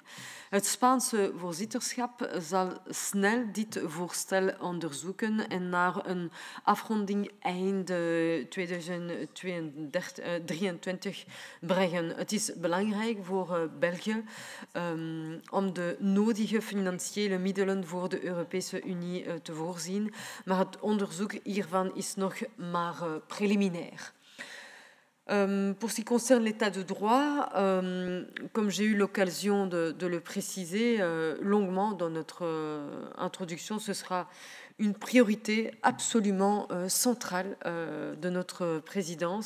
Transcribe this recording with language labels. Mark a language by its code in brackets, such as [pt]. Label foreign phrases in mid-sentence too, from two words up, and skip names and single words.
[nl] Het Spaanse voorzitterschap zal snel dit voorstel onderzoeken en naar een afronding eind 2023 brengen. Het is belangrijk voor België om de nodige financiële middelen voor de Europese Unie te voorzien, maar het onderzoek hiervan is nog maar préliminaire. [fr] Pour ce qui concerne l'état de droit, comme j'ai eu l'occasion de le préciser longuement dans notre introduction, ce sera une priorité absolument centrale de notre présidence.